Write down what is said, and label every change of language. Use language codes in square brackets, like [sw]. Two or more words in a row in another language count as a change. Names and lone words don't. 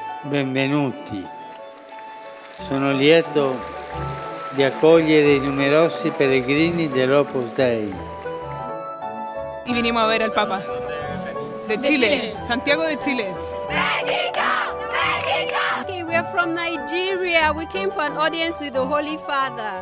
[it] benvenuti. Sono lieto di accogliere i numerosi pellegrini dell'Opus Dei. [es] Y vinimos a ver al Papa. De Chile, Santiago de Chile. México! México! [en] Okay, we are from Nigeria. We came for an audience with the Holy Father.